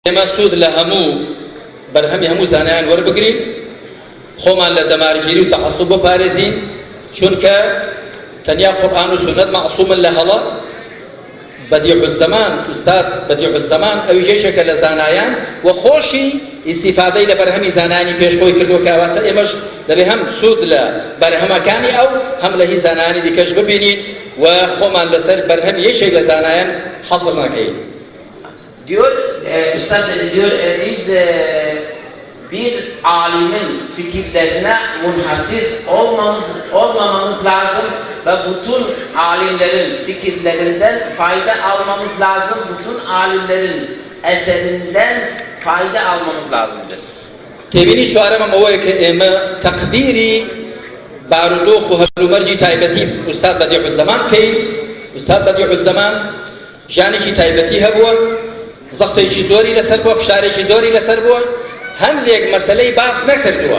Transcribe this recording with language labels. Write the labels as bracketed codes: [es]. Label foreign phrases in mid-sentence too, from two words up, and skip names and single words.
[ckb] مسعود لهمو برهمي همو زانيان وربقري خۆمان لە دەمارگیری و تەعەسسوب بپارێزین چونکە تەنیا قورئان و سنت معصومن لە هەڵە بەدیع الزەمان ئوستاد بەدیع الزەمان ئەویشێکە لە زانایان و خۆشی ئیستیفادەی لە بەرهەمی زانانی پێشخۆی کردو کەواتە ئێمەش دەبێ هەم سوود لە بەرهەمەکانی ئەو هەم لە هی زانانی دیکەش ببینین و خۆمان لەسەر بەرهەم یەکێک لە زانایان حەصر نەکەین. [tr] Diyor, Üstad diyor, biz bir alimin fikirlerine munhasır olmamamız lazım ve bütün alimlerin fikirlerinden fayda almamız lazım, bütün alimlerin eserinden fayda almamız lazımdır. [ckb] تێبینی چوارەمەم ئەوەیە کە ئێمە تەقدیری بارودۆخ و هەلومەرجی تایبەتی ئوستاد بەدیع الزەمان بکەین. ئوستاد بەدیع الزەمان ژیانێکی تایبەتی هەبووە، زەختێکی زۆری لەسەر بووە، فشارێکی زۆری لەسەر بووە، هەندێک مەسەلەی باس نەکردووە.